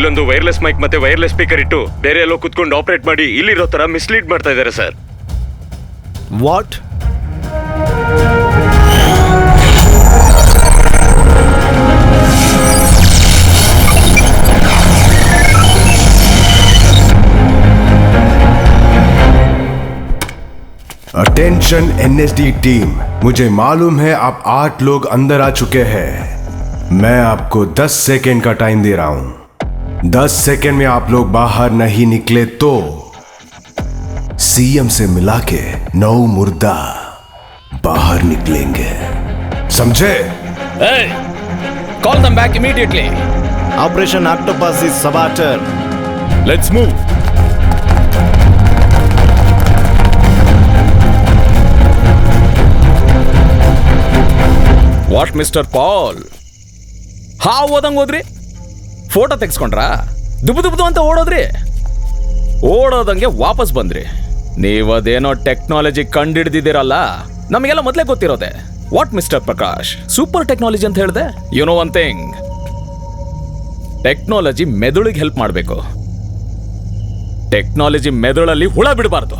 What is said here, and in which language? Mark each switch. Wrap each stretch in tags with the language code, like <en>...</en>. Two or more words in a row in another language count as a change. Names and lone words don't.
<kn>ಇಲ್ಲೊಂದು</kn> <en>wireless mic</en> <kn>ಮತ್ತೆ</kn> <en>wireless speaker</en> <kn>ಇಟ್ಟು ಬೇರೆ ಎಲ್ಲೋ ಕುತ್ಕೊಂಡು ಆಪರೇಟ್ ಮಾಡಿ ಇಲ್ಲಿರೋ ತರ ಮಿಸ್ಲೀಡ್ ಮಾಡ್ತಾ ಇದ್ದಾರೆ ಸರ್. ವಾಟ್?</kn> <en>Attention NSD team,</en> <hi>मुझे मालूम है आप 8 लोग अंदर आ चुके हैं. मैं आपको 10 सेकेंड का टाइम दे रहा हूं. 10 सेकेंड में आप लोग बाहर नहीं निकले तो CM से मिला के 9 मुर्दा बाहर निकलेंगे. समझे?</hi> <en>Hey, call them back immediately. Operation Octopus is saboteur. Let's move. what mister Paul,</en> <kn>ಹಾವು ಓದಂಗೆ ಹೋದ್ರಿ, ಫೋಟೋ ತೆಗೆಸ್ಕೊಂಡ್ರಾ, ದುಬು ಅಂತ ಓಡೋದಂಗೆ ವಾಪಸ್ ಬಂದ್ರಿ. ನೀವದೇನೋ ಟೆಕ್ನಾಲಜಿ ಕಂಡಿಡ್ದಿದ್ದೀರಲ್ಲ, ನಮಗೆಲ್ಲ ಮೊದಲೇ ಗೊತ್ತಿರೋದೆ.</kn> <en>what mister Prakash, super technology</en> <kn>ಅಂತ ಹೇಳಿದೆ.</kn> <en>you know one thing,</en> <kn>ಟೆಕ್ನಾಲಜಿ ಮೆದುಳಿಗೆ ಹೆಲ್ಪ್ ಮಾಡಬೇಕು, ಟೆಕ್ನಾಲಜಿ ಮೆದುಳಲ್ಲಿ ಹುಳ ಬಿಡಬಾರ್ದು.</kn>